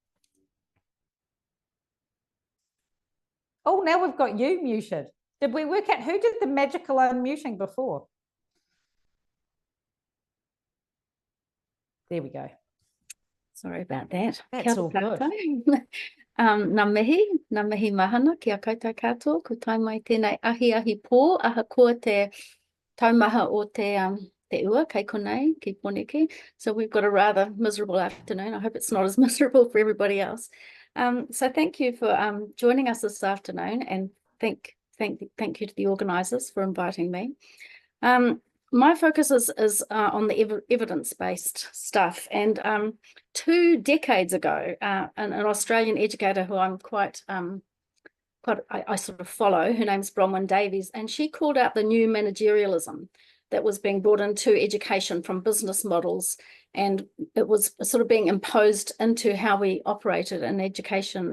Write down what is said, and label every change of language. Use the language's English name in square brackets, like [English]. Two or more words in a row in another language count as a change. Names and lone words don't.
[English] Oh, now we've got you muted. Did we work out who did the magical unmuting before? There we go. Sorry about that. That's all good. [Māori] Ngā mihi mahana ki a koutou katoa, ko tai mai tēnei ahi pō, aha kua te taumaha o te ua, kei konei, ki poneke. [English] So we've got a rather miserable afternoon. I hope it's not as miserable for everybody else. So thank you for joining us this afternoon, and thank you to the organisers for inviting me. My focus is on the evidence-based stuff, and 2 decades ago, an Australian educator who I'm I sort of follow, her name's Bronwyn Davies, and she called out the new managerialism that was being brought into education from business models, and it was sort of being imposed into how we operated in education.